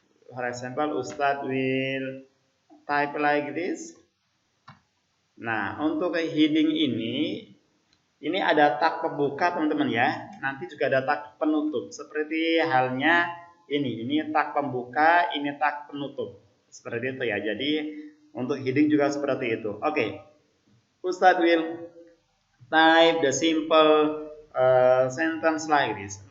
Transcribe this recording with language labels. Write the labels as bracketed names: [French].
[English] For example, Ustadz will type like this. [Indonesian] Nah, untuk heading ini ada tag pembuka teman-teman ya. Nanti juga ada tag penutup. Seperti halnya ini tag pembuka, ini tag penutup. Seperti itu ya. Jadi untuk heading juga seperti itu. Oke. [English] Ustadz will type the simple sentence like this.